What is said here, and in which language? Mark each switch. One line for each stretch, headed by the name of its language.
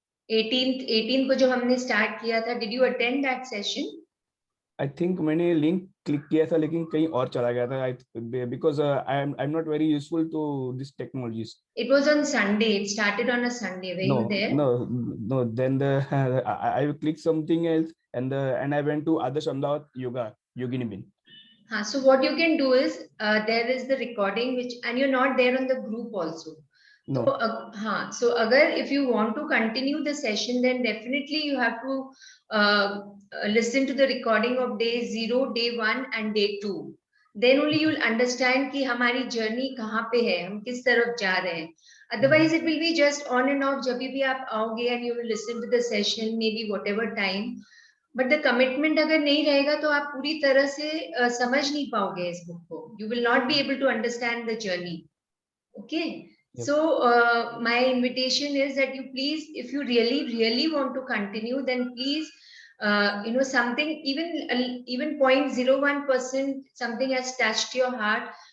English: 18th
Hindi: को जो हमने
English: start
Hindi: किया था,
English: did you attend that session? I think
Hindi: मैंने लिंक क्लिक किया था लेकिन कहीं और चला गया था
English: because I'm not very useful to these technologies. It was on Sunday. It started on a Sunday. Were you there? No. Then I clicked something else and I went to Adarsh Ahmedabad Yoga Yogini Bin. So what you can do is there is the recording and you're not there on the group also. No. So
Hindi: agar
English: if you want to continue the session, then definitely you have to listen to the recording of day 0, day 1 and day 2. Then only you'll understand
Hindi: कि हमारी journey कहाँ पे है, हम किस तरफ जा रहे हैं.
English: Otherwise it will be just on and off.
Hindi: जब भी आप आओगे
English: and you will listen to the session maybe whatever time. But the commitment
Hindi: अगर नहीं रहेगा तो आप पूरी तरह से समझ नहीं पाओगे इस book को.
English: You will not be able to understand the journey. Okay. Yep. So my invitation is that you please, if you really want to continue, then please, something even 0.01% something has touched your heart.